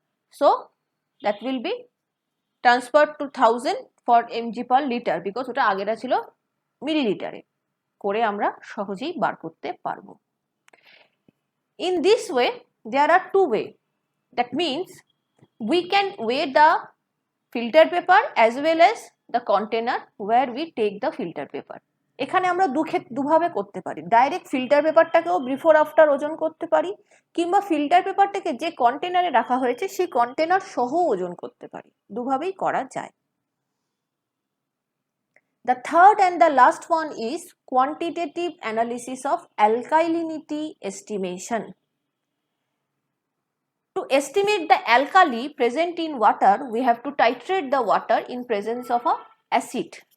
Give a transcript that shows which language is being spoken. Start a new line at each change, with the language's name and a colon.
English: So that will be transferred to 1000 for mg per liter, because
Bangla: ওটা আগেটা ছিল মিলিলিটারে, করে আমরা সহজেই বার করতে পারবো।
English: In this way there are two ways, that means we can weigh the filter paper as well as the container where we take the filter paper.
Bangla: এখানে আমরা দুভাবে করতে পারি, ডাইরেক্ট ফিল্টার পেপারটাকেও বিফোর আফটার ওজন করতে পারি, কিংবা ফিল্টার পেপারটাকে যে কন্টেনারে রাখা হয়েছে সেই কন্টেনার সহ ওজন করতে পারি, দুভাবেই করা যায়।
English: The third and the last one is quantitative analysis of alkalinity estimation. To estimate the alkali present in water, we have to titrate the water in presence of a acid.